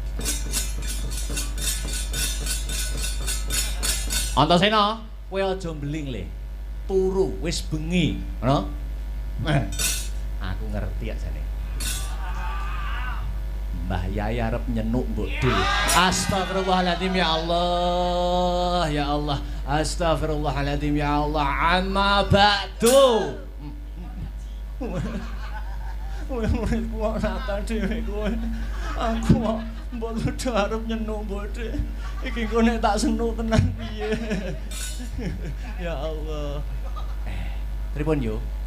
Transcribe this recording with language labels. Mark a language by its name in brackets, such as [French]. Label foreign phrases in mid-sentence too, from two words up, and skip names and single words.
[Javanese] Antasena, kowe aja mbling le. Turu wis bengi, ngono? Aku ngerti ajane. Mbah Yai arep nyenuk Mbok De. [Arabic] أستغفر الله العظيم يا الله. يا الله. أستغفر الله العظيم يا الله. أما بعد. [Javanese] Kowe muridku kok nata dhewe kowe. Aku kok Mbok De arep nyenuk Mbok De. Iki kok nek tak senuk tenan piye. [Arabic] يا الله. [Javanese] Pripun yo?